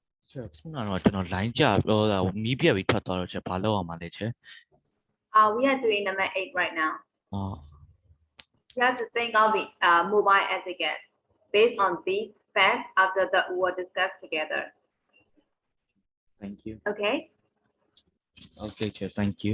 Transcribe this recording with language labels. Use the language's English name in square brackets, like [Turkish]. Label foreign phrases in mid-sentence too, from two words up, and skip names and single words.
[Burmese] ခုနကတော့ကျွန်တော် line ကြပြောတာမီးပြက်ပြီးထွက်သွားတော့ချက်ဘာလုပ်အောင်မလဲချက် [English] We are doing number 8 right now. အော် You have to think of the mobile etiquette based on these facts after that we were discussed together. thank you Okay? okay ချက် thank you